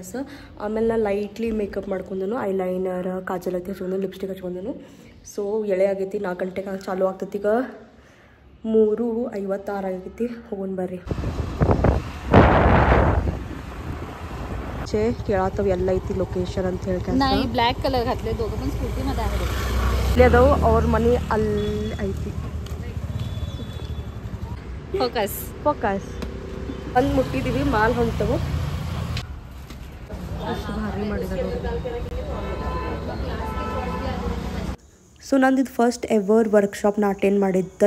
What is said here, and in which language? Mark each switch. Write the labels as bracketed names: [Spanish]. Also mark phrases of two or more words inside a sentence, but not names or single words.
[Kannada] ಆಮೇಲೆ ನಾನು [English] lightly makeup [Kannada] ಮಾಡ್ಕೊಂಡನು, ಐಲೈನರ್, ಕಾಜಲ್ ಐತಿ ಹಚ್ಕೊಂಡು, ಲಿಪ್ಸ್ಟಿಕ್ ಹಚ್ಕೊಂಡನು. ಸೊ ಎಳೆ ಆಗೈತಿ, 4 ಗಂಟೆಗೆ ಚಾಲು ಆಗ್ತೈತಿ. ಈಗ 3:56 ಆಗೈತಿ. ಹೋಗೋಣ ಬರ್ರಿ. ಕೇಳತ್ತವ ಎಲ್ಲ ಐತಿ ಲೊಕೇಶನ್ ಅಂತ ಹೇಳಿ. [English] black colour [Marathi] घातले दोघं पण स्कूटी मध्ये आहे. [Kannada] ಇಲ್ಲಿ ಅದಾವು, ಅವ್ರ ಮನೆ ಅಲ್ಲಿ ಐತಿ. ಫೋಕಸ್ ಅಲ್ಲಿ ಮುಟ್ಟಿದೀವಿ, ಮಾಲ್ ಹೊಂಟವು. ಅಷ್ಟು ಭಾರಿ ಮಾಡಿದ್ದಾರೆ. ಸೊ ನಂದು [English] first ever workshop [Kannada] ನಾ ಅಟೆಂಡ್ ಮಾಡಿದ್ದೆ.